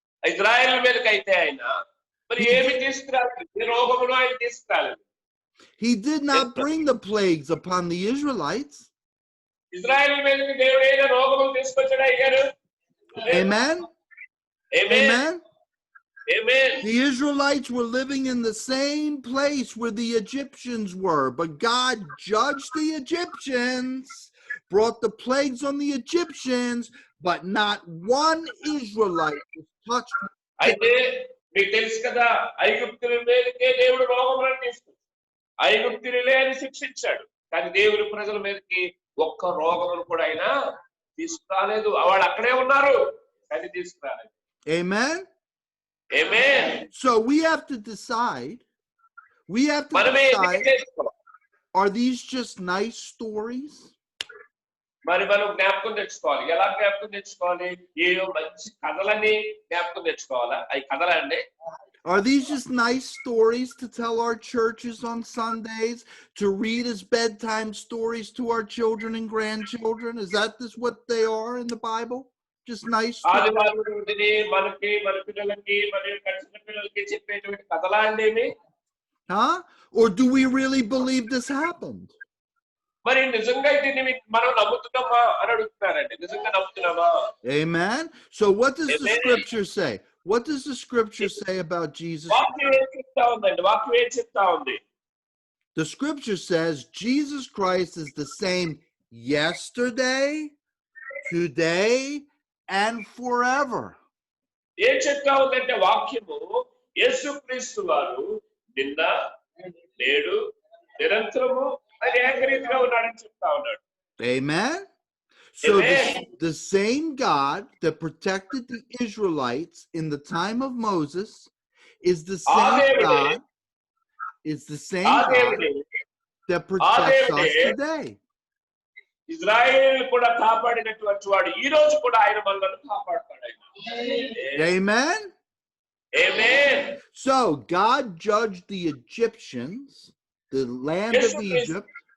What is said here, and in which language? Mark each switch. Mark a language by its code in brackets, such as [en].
[te] Israel మీదకి అయితే ఆయన మరి ఏమి తీసుకురాలేదు, ఈ రోగమును ఆయన తీసుకురాలేదు. [en] He did not bring the plagues upon the Israelites. [te] Israel మీదకి దేవుడు ఏదో రోగమును తీసుకొచ్చాడా అయ్యారు? [en] Amen. Amen. Amen. The Israelites were living in the same place where the Egyptians were, but God judged the Egyptians, brought the plagues on the Egyptians, but not one Israelite was touched. [te] అయితే మీకు తెలుసు కదా, ఐగుప్తుల మీదకే దేవుడు రోగములను తీసుకొచ్చాడు, ఐగుప్తులే అని శిక్షించాడు, కానీ దేవుడి ప్రజల మీదకి ఒక్క రోగమును కూడా ఆయన తీసుకురాలేదు. వాళ్ళు అక్కడే ఉన్నారు కానీ తీసుకురాలేదు. [en] Amen. Amen. So we have to decide We have to [te] మనమే ఎన్నిక [en] decide, [te] చేసుకోవాలి. [en] are these just nice stories? [te] మరి మనం జ్ఞాపకం తెచ్చుకోవాలి. ఎలా జ్ఞాపకం తెచ్చుకోవాలి? ఏయో మంచి కథలని జ్ఞాపకం తెచ్చుకోవాలా? అవి కథలా అండి? [en] Are these just nice stories to tell our churches on Sundays, to read as bedtime stories to our children and grandchildren? Is that this what they are in the Bible? Just nice stories? [te] ఆదివారం రోజుని మనకి, మన పిల్లలకి, మరియు చిన్న పిల్లలకి చెప్పేటువంటి కథలా అండి ఇవి? Huh? [en] Or do we really believe this happened? [te] మరి నిజంగా దీన్ని మనం నమ్ముతున్నామా అని అడుగుతున్నారండి. నిజంగా నమ్ముతున్నామా? [en] Amen. So what does the Amen. scripture say? What does the scripture say about Jesus? [te] వాక్యం ఏం చెప్తా ఉందండి? వాక్యం ఏం చెప్తా ఉంది? [en] The scripture says Jesus Christ is the same yesterday, today, and forever. [te] ఏం చెప్తా ఉందంటే వాక్యము యేసుక్రీస్తు వారు నిన్న, నేడు, నిరంతరము అని ఏకరీతిగా ఉన్నాడని చెప్తా ఉన్నాడు. [en] Amen. So the same God that protected the Israelites in the time of Moses is the same God. Is the same God that protects us today. [te] Israel కూడా కాపాడినటువంటి వాడు ఈ రోజు కూడా ఆయన మనల్ని కాపాడుతాడు. [en] Amen. Amen. So God judged the Egyptians, the land of Egypt.